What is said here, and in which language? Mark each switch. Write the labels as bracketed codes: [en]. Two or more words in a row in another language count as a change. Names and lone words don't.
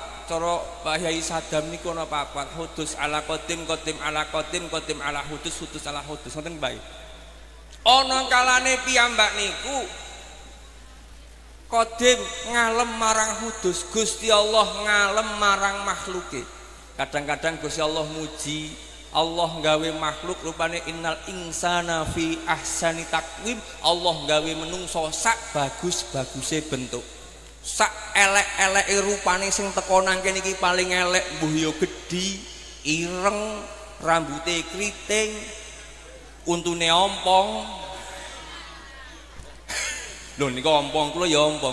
[jv] Cara Pak Yai Sadam niku ana papat. [ar] حدوث على قديم، قديم على قديم، قديم على حدوث، حدوث على حدوث, hudus ala hudus. [jv] Ngoten bae. Ana kalane piyambak niku qadim ngalem marang hudus, Gusti Allah ngalem marang makhluke. Kadang-kadang Gusti Allah muji, Allah gawe makhluk rupane [ar] إن الإنسان في أحسن تقويم. [jv] Allah gawe menungso sak bagus-baguse bentuk, sak elek-eleke rupane sing teko nang kene iki paling elek, mbuh ya gedhi, ireng, rambute kriting, untune ompong. Lho niku ompong, kula ya ompong.